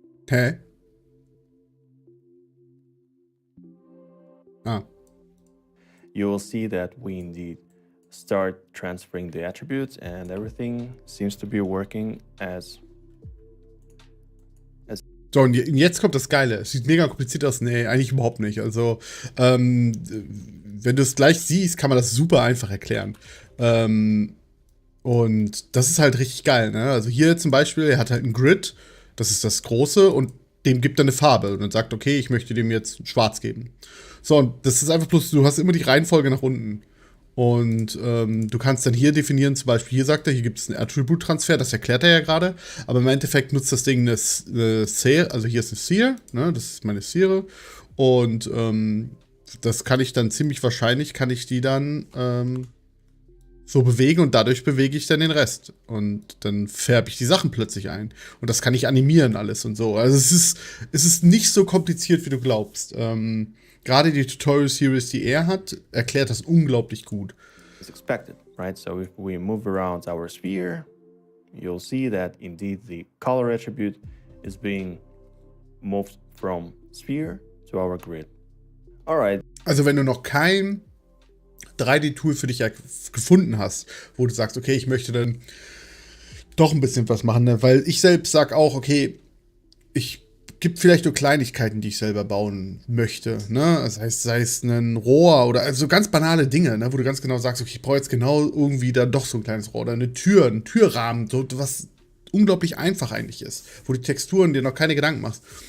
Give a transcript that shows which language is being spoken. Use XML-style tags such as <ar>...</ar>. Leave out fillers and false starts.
<en>Hä? you will see that we indeed start transferring the attributes and everything seems to be working as.</en> <de>So, und jetzt kommt das Geile. Es sieht mega kompliziert aus. Nee, eigentlich überhaupt nicht. Also, wenn du es gleich siehst, kann man das super einfach erklären. Und das ist halt richtig geil, ne? Also hier zum Beispiel, er hat halt ein Grid, das ist das Große, und dem gibt er eine Farbe und dann sagt, okay, ich möchte dem jetzt schwarz geben. So, und das ist einfach bloß, du hast immer die Reihenfolge nach unten. Und du kannst dann hier definieren, zum Beispiel hier sagt er, hier gibt es einen Attribute-Transfer, das erklärt er ja gerade, aber im Endeffekt nutzt das Ding eine Sphere, also hier ist eine Sphere, ne, das ist meine Sphere, und das kann ich dann ziemlich wahrscheinlich, kann ich die dann so bewegen und dadurch bewege ich dann den Rest. Und dann färbe ich die Sachen plötzlich ein. Und das kann ich animieren alles und so. Also es ist nicht so kompliziert, wie du glaubst. Gerade die Tutorial-Series, die er hat, erklärt das unglaublich gut.</de> <en>As expected, right? So if we move around our sphere, you'll see that indeed the color attribute is being moved from sphere to our grid. All right.</en> <de>Also wenn du noch kein 3D-Tool für dich gefunden hast, wo du sagst, okay, ich möchte dann doch ein bisschen was machen, ne? Weil ich selbst sag auch, okay, gibt vielleicht nur Kleinigkeiten, die ich selber bauen möchte, ne? Das heißt, sei es ein Rohr oder also ganz banale Dinge, ne? Wo du ganz genau sagst, okay, ich brauche jetzt genau irgendwie dann doch so ein kleines Rohr oder eine Tür, einen Türrahmen, so was unglaublich einfach eigentlich ist, wo die Texturen dir noch keine Gedanken machst.</de>